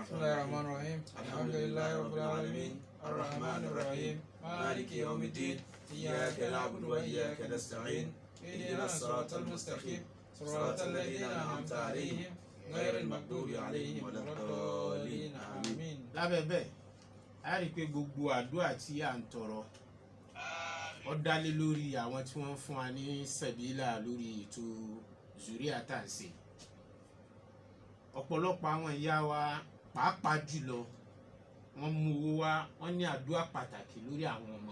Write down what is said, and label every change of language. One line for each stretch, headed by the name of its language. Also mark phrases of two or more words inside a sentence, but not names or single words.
Arabic: بسم الله الرحمن الرحيم الحمد لله رب العالمين الرحمن الرحيم مالك يوم الدين إياك نعبد وإياك نستعين اهدنا الصراط المستقيم صراط الذين أنعمت عليهم غير المغضوب عليهم ولا الضالين آمين.
Yoruba: lábẹ́ bẹ́ẹ̀ a rí i pé gbogbo àdúrà tí à ń tọrọ ó dálé lórí àwọn tí wọ́n ń fún wa ní sẹ̀bílà lórí ètò zuriya tá à ń ṣe. Ọ̀pọ̀lọpọ̀ àwọn ìyá wa pàápàá jùlọ wọ́n mú owó wá, wọ́n ní àdúrà pàtàkì lórí àwọn ọmọ.